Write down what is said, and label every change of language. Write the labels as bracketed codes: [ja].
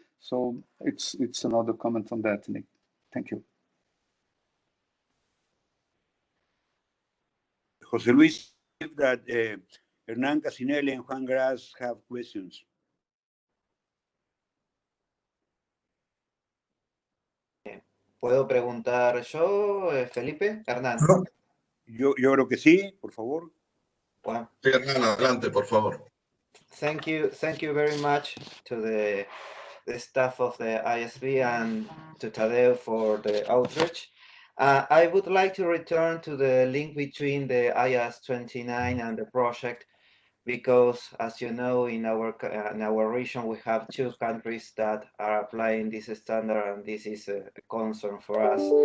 [en] So it's another comment on that, Nick. Thank you. Jose Luis, that Hernan Casinelli and Juan Gras have questions. [es] ¿Puedo preguntar yo, Felipe? Hernán. Yo creo que sí, por favor. [en] Well, [es] Sí, Hernán, adelante, por favor. [en] thank you very much to the staff of the IASB and to Tadeo for the outreach. I would like to return to the link between the IAS 29 and the project, because as you know, in our region we have 2 countries that are applying this standard, and this is a concern for us.